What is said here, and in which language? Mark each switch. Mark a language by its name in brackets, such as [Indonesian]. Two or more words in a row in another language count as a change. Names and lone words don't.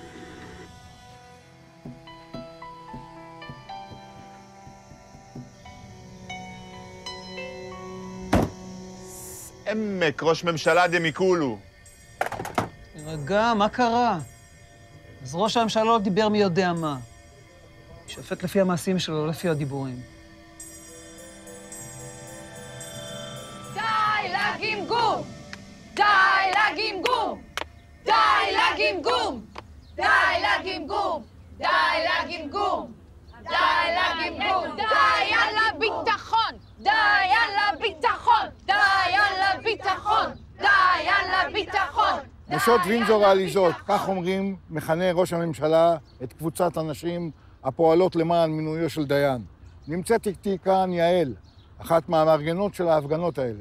[Hebrew] עמק, ראש ממשלה דמיקולו. רגע, מה קרה? אז ראש הממשלה לא דיבר מי יודע מה. שופט לפי המעשים שלו, לא לפי הדיבורים. די לגמגום! די לגמגום! די לגמגום! די לגמגום! די לגמגום! די לגמגום! די על הביטחון! די על הביטחון! די על הביטחון! די על הביטחון! נשות וינזור העליזות, כך אומרים, מכנה ראש הממשלה את קבוצת הנשים הפועלות למען מינויו של דיין. נמצאת איתי כאן יעל, אחת מהמארגנות של ההפגנות האלה.